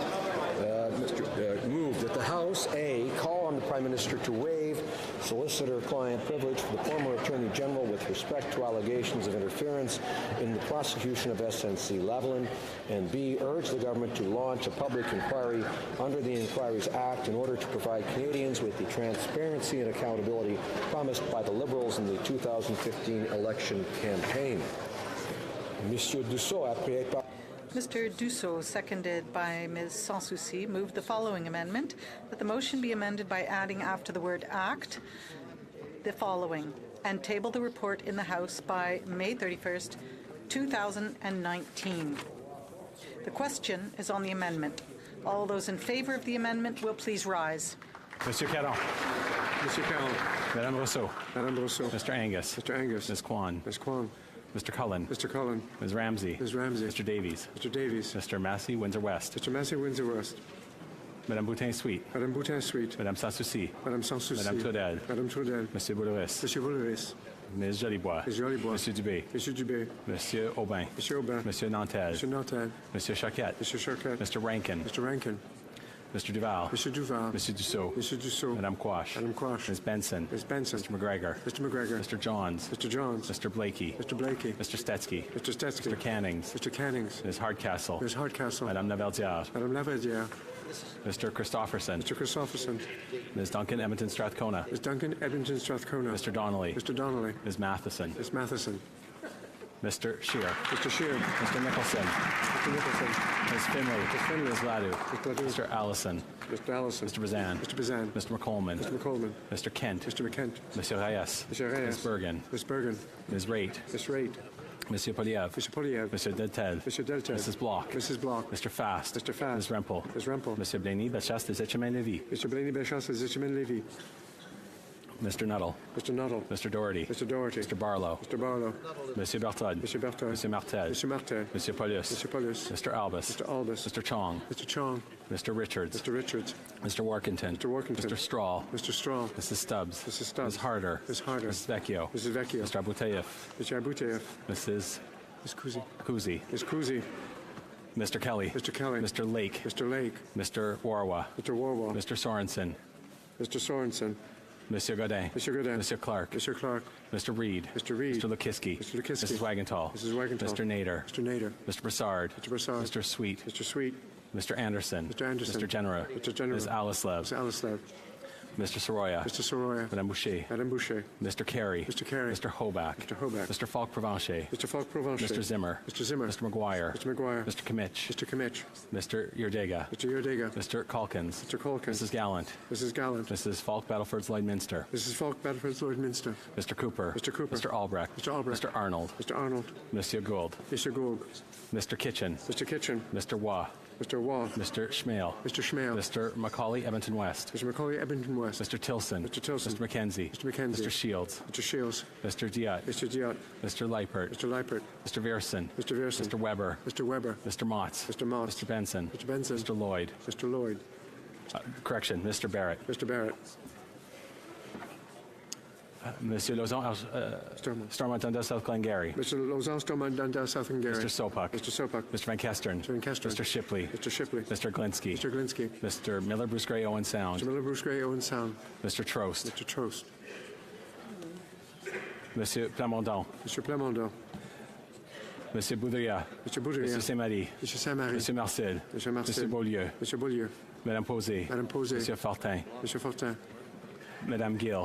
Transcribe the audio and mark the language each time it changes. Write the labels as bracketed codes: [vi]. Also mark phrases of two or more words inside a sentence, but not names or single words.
[en] Move that the House, A, call on the Prime Minister to waive solicitor-client privilege for the former Attorney General with respect to allegations of interference in the prosecution of SNC-Lavalin, and B, urge the government to launch a public inquiry under the Inquiries Act in order to provide Canadians with the transparency and accountability promised by the Liberals in the 2015 election campaign. [fr] Monsieur Dussault, appuyé par [en] Mr. Dussault, seconded by Ms. Sanssouci, moved the following amendment, that the motion be amended by adding after the word act the following, and table the report in the House by May 31st, 2019. The question is on the amendment. All those in favour of the amendment will please rise. Monsieur Caron. Monsieur Caron. Madame Rousseau. Madame Rousseau. Mr. Angus. Mr. Angus. Ms. Kwan. Ms. Kwan. Mr. Cullen. Mr. Cullen. Ms. Ramsey. Ms. Ramsey. Mr. Davies. Mr. Davies. Mr. Massey, Windsor West. Mr. Massey, Windsor West. Madame Boutin-Suite. Madame Boutin-Suite. Madame Sanssouci. Madame Sanssouci. Madame Claudel. Madame Claudel. Monsieur Boulouris. Monsieur Boulouris. Ms. Jolibois. Ms. Jolibois. Monsieur Dubé. Monsieur Dubé. Monsieur Aubin. Monsieur Aubin. Monsieur Nantel. Monsieur Nantel. Monsieur Charquette. Monsieur Charquette. Mr. Rankin. Mr. Rankin. Mr. Duval. Mr. Duval. Monsieur Dussault. Mr. Dussault. Madame Quash. Madame Quash. Ms. Benson. Ms. Benson. Mr. McGregor. Mr. McGregor. Mr. Johns. Mr. Johns. Mr. Blakey. Mr. Blakey. Mr. Stetsky. Mr. Stetsky. Mr. Cannings. Mr. Cannings. Ms. Hardcastle. Ms. Hardcastle. Madame Lavaldière. Madame Lavaldière. Mr. Christopherson. Mr. Christopherson. Ms. Duncan Edmonton Strathcona. Ms. Duncan Edmonton Strathcona. Mr. Donnelly. Mr. Donnelly. Ms. Matheson. Ms. Matheson. Mr. Scheer. Mr. Scheer. Mr. Nicholson. Mr. Nicholson. Ms. Finley. Ms. Finley. Ms. Ladu. Ms. Ladu. Mr. Allison. Mr. Allison. Mr. Bazan. Mr. Bazan. Mr. McColeman. Mr. McColeman. Mr. Kent. Mr. McKent. Monsieur Reyes. Monsieur Reyes. Ms. Bergen. Ms. Bergen. Ms. Raitt. Ms. Raitt. Monsieur Poliev. Monsieur Poliev. Monsieur Deltel. Monsieur Deltel. Mrs. Block. Mrs. Block. Mr. Fast. Mr. Fast. Ms. Rempel. Ms. Rempel. Monsieur Blaney, Bellechasse des Etchemins-Lévis. Mr. Blaney, Bellechasse des Etchemins-Lévis. Mr. Nuttall. Mr. Nuttall. Mr. Doherty. Mr. Doherty. Mr. Barlow. Mr. Barlow. Monsieur Berthold. Monsieur Berthold. Monsieur Martel. Monsieur Martel. Monsieur Paulus. Monsieur Paulus. Mr. Albus. Mr. Albus. Mr. Chong. Mr. Chong. Mr. Richards. Mr. Richards. Mr. Workington. Mr. Workington. Mr. Straw. Mr. Straw. Mrs. Stubbs. Mrs. Stubbs. Ms. Harder. Ms. Harder. Mrs. Vecchio. Mrs. Vecchio. Mr. Abouteyev. Mr. Abouteyev. Mrs. Ms. Kuzi. Kuzi. Ms. Kuzi. Mr. Kelly. Mr. Kelly. Mr. Lake. Mr. Lake. Mr. Warwa. Mr. Warwa. Mr. Sorensen. Mr. Sorensen. Monsieur Godin. Monsieur Godin. Monsieur Clark. Monsieur Clark. Mr. Reed. Mr. Reed. Mr. Lukiski. Mr. Lukiski. Mrs. Wagenthal. Mrs. Wagenthal. Mr. Nader. Mr. Nader. Mr. Broussard. Mr. Broussard. Mr. Sweet. Mr. Sweet. Mr. Anderson. Mr. Anderson. Mr. Genera. Mr. Genera. Ms. Alice Ms. Alice Lev. Mr. Soroya. Mr. Soroya. Madame Boucher. Madame Boucher. Mr. Carey. Mr. Carey. Mr. Hoback. Mr. Hoback. Mr. Falk Provencher. Mr. Falk Provencher. Mr. Zimmer. Mr. Zimmer. Mr. McGuire. Mr. McGuire. Mr. Kimmich. Mr. Kimmich. Mr. Yerdega. Mr. Yerdega. Mr. Calkins. Mr. Calkins. Mrs. Gallant. Mrs. Gallant. Mrs. Falk Battleford's Lloydminster. Mrs. Falk Battleford's Lloydminster. Mr. Cooper. Mr. Cooper. Mr. Albrecht. Mr. Albrecht. Mr. Arnold. Mr. Arnold. Monsieur Gould. Mr. Gould. Mr. Kitchen. Mr. Kitchen. Mr. Waugh. Mr. Waugh. Mr. Schmale. Mr. Schmale. Mr. Macaulay Edmonton West. Mr. Macaulay Edmonton West. Mr. Tilson. Mr. Tilson. Mr. McKenzie. Mr. McKenzie. Mr. Shields. Mr. Shields. Mr. Diot. Mr. Diot. Mr. Leipert. Mr. Leipert. Mr. Vierson. Mr. Vierson. Mr. Weber. Mr. Weber. Mr. Motts. Mr. Motts. Mr. Benson. Mr. Benson. Mr. Lloyd. Mr. Lloyd. Correction, Mr. Barrett. Mr. Barrett. Monsieur Lauzon, Stormont Dundas, South Glengarry. Mr. Lauzon, Stormont Dundas, South Glengarry. Mr. Sopak. Mr. Sopak. Mr. Van Kestern. Mr. Van Kestern. Mr. Shipley. Mr. Shipley. Mr. Glinsky. Mr. Glinsky. Mr. Miller, Bruce Gray, Owen Sound. Mr. Miller, Bruce Gray, Owen Sound. Mr. Trost. Mr. Trost. Monsieur Plamondon. Mr. Plamondon. Monsieur Boudria. Mr. Boudria. Monsieur Saint-Marie. Mr. Saint-Marie. Monsieur Marcel. Monsieur Marcel. Monsieur Beaulieu. Monsieur Beaulieu. Madame Posé. Madame Posé. Monsieur Fortin. Monsieur Fortin. Madame Gill.